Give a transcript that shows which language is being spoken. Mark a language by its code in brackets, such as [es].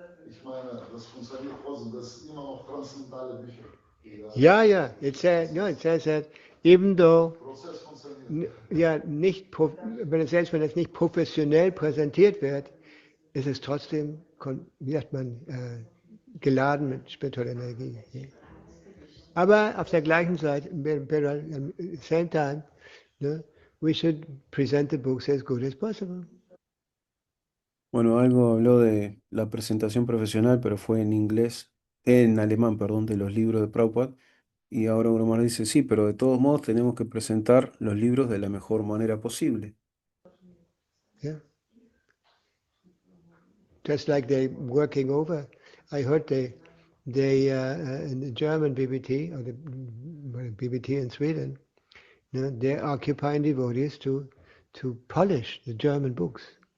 [de] Ich meine, das funktioniert trotzdem. Das ist immer noch transzendentale Bücher. [en] Yeah. It says that even though, [de] Prozess funktioniert. ja, selbst wenn es nicht professionell präsentiert wird, ist es trotzdem, wie sagt man, geladen mit spiritueller Energie. Ja. Aber auf der gleichen Seite, [en] but at the same time, ne, we should present the books as good as possible. [es] Bueno, algo habló de la presentación profesional, pero fue en inglés, en alemán, perdón, de los libros de Prabhupada. Y ahora Guru Maharaj dice, sí, pero de todos modos tenemos que presentar los libros de la mejor manera posible. [en] Yeah. Just like they working over, I heard they in the German BBT or the BBT in Sweden, you know, they're occupying devotees to polish the German books.